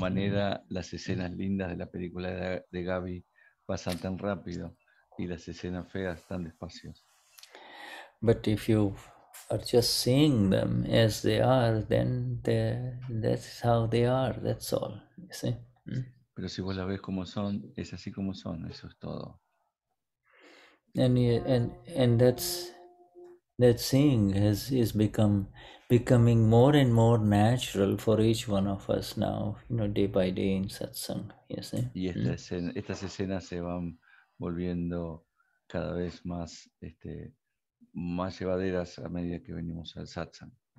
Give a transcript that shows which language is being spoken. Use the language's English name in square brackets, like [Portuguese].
[Spanish] manera, las escenas lindas de la película de Gaby pasan tan rápido y las escenas feas tan despacio. [English] But if you are just seeing them as they are, then that's how they are. That's all. You see. [Spanish] Pero si vos la ves como son, es así como son. Eso es todo. [English] And that seeing is becoming more and more natural for each one of us now. Day by day in satsang. You see. [Spanish] Y estas escenas se van volviendo cada vez más, más llevaderas a medida que venimos al satsang.